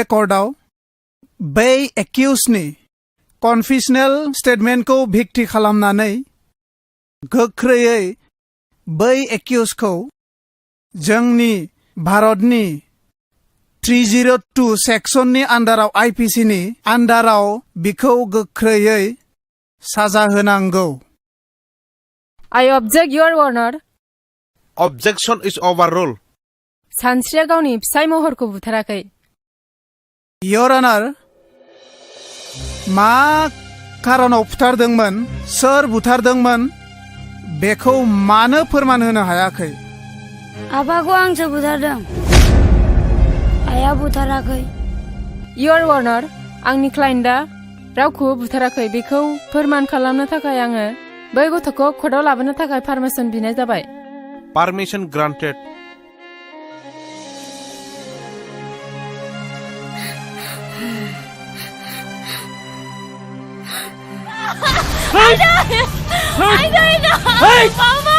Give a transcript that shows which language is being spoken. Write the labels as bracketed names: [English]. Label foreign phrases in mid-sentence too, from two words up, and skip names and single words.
[Bodo] कर्टआव बै एक्यूजनि [English] confessional statement [Bodo] भिक्ति खालामनानै गोख्रैयै बै एक्यूजखौ जोंनि भारतनि 302 सेक्सननि आन्डाराव आईपीसीनि आन्डाराव बिखौ गोख्रैयै साजा होनांगौ। [English] I object, Your Honor. Objection is overruled. [Bodo] सानस्रिया गावनि फिसाय महरखौ बुथाराखै। [English] Your Honor, [Bodo] मा खारनाव बुथारदोंमोन सोर बुथारदोंमोन बेखौ मानो फोरमान होनो हायाखै? आफाखौ आंसो बुथारदों आइया बुथाराखै। [English] Your Honor, [Bodo] आंनि क्लाइन्टआ रावखौबो बुथाराखै बेखौ फोरमान खालामनो थाखाय आङो बै गथ'खौ कर्टआव लाबोनो थाखाय पारमिसन बिनाय जाबाय। [English] Permission granted. [Bodo] Aida! Mama!